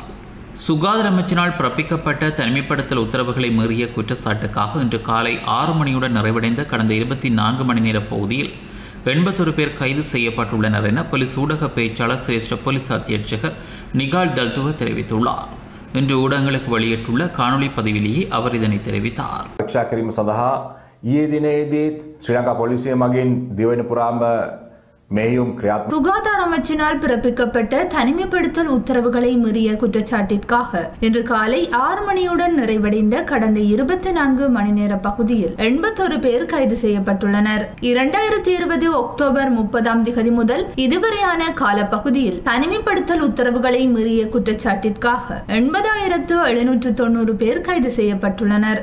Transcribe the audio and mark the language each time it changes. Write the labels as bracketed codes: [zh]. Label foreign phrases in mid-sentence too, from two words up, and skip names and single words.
[ta] சுகாதார அமைச்சினால் பிறப்பிக்கப்பட்ட தனிமைப்படுத்தல் உத்தரவுகளை மீறிய குற்றச்சாட்டுக்காக இன்று காலை 6 மணியுடன் நிறைவடைந்த கடந்த 24 மணி நேர பகுதியில் 81 பேர் கைது செய்யப்பட்டுள்ளனர் என போலீஸ் ஊடக பேச்சாளர் சிரேஷ்ட போலீஸ் அத்தியட்சகர் நிகால் தல்துவ தெரிவித்துள்ளார். இன்று ஊடகங்களுக்கு வெளியிட்டுள்ள காணொலி பதிவிலேயே அவர் இதனை தெரிவித்தார். [si] ඊයේ දිනේදීත් ශ්‍රී ලංකා පොලිසිය මගින් දිවයින පුරාම [ta] சுகாதார அமைச்சினால் பிறப்பிக்கப்பட்ட தனிமைப்படுத்தல் உத்தரவுகளை மீறிய குற்றச்சாட்டிற்காக இன்று காலை 6 மணியுடன் நிறைவடைந்த கடந்த 24 மணி நேர பகுதியில் 81 பேர் கைது செய்யப்பட்டுள்ளனர். 2020 அக்டோபர் 30 முதல் இதுவரையான காலப்பகுதியில் தனிமைப்படுத்தல் உத்தரவுகளை மீறிய குற்றச்சாட்டிற்காக 80,790 பேர் கைது செய்யப்பட்டுள்ளனர்.